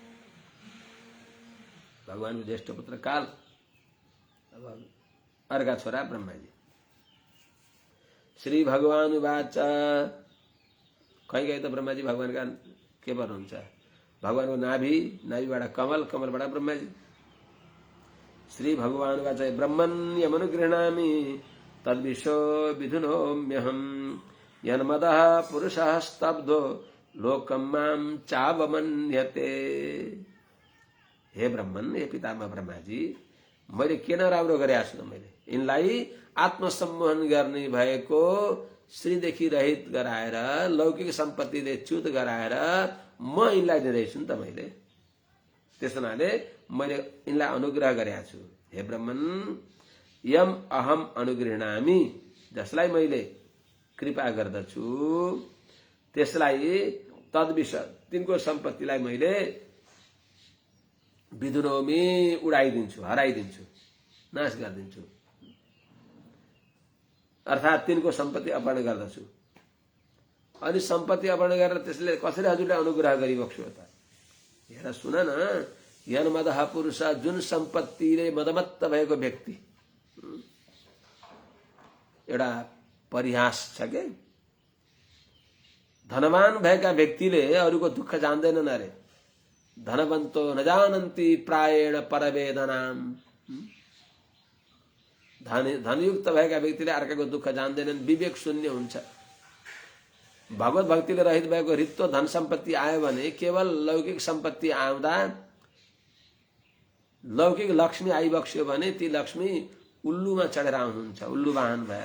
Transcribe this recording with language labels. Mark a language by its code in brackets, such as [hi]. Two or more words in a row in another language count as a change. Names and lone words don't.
[ne] भगवानको ज्येष्ठ पुत्र काल, अब अर्का छोरा ब्रह्माजी। [sa] श्री भगवान उवाच, [ne] कहीँ त ब्रह्माजी भगवानका के भन्नुहुन्छ, भगवानको नाभिबाट कमल, कमलबाट ब्रह्माजी। [sa] श्री भगवान उवाच, ब्रह्मण्यमनुगृह्णामि तद्विशो विधुनोम्यहं, यन्मदः पुरुषः स्तब्धो लोकं मां चावमन्यते। [ne] हे ब्रह्मन, हे पितामह ब्रह्माजी, मैले के नराम्रो गरेको छु त। मैले यिनलाई आत्मसम्मोहन गर्ने भएको श्रीदेखि रहित गराएर, लौकिक सम्पत्तिले च्युत गराएर म यिनलाई दिँदैछु नि त मैले। त्यस हुनाले मैले यिनलाई अनुग्रह गरेको छु। [sa] हे ब्रह्मन, यम अहम अनुगृह्णामि, [ne] जसलाई मैले कृपा गर्दछु त्यसलाई तद्विषय, तिनको सम्पत्तिलाई मैले विधुनोमी, उडाइदिन्छु, हराइदिन्छु, नाश गरिदिन्छु। अर्थात् तिनको सम्पत्ति अपहरण गर्दछु। अनि सम्पत्ति अपहरण गरेर त्यसले कसरी हजुरले अनुग्रह गरिबक्स्यो त। हेर सुन न, [sa] यन्मदः पुरुष, [ne] जुन सम्पत्तिले मदमत्त भएको व्यक्ति, एउटा परिहास छ के, धनवान भएका व्यक्तिले अरूको दुःख जान्दैनन् अरे। [sa] धनवन्तो न जानन्ति प्रायेण परवेदनाम, [ne] धनयुक्त भएका व्यक्तिले अर्काको दुःख जान्दैनन्, विवेक शून्य हुन्छ। भगवत भक्तिले रहित भएको रित्तो धन सम्पत्ति आयो भने, केवल लौकिक सम्पत्ति आउँदा, लौकिक लक्ष्मी आइबक्स्यो भने ती लक्ष्मी उल्लुमा चढेर आउनुहुन्छ, उल्लु वाहन भएर।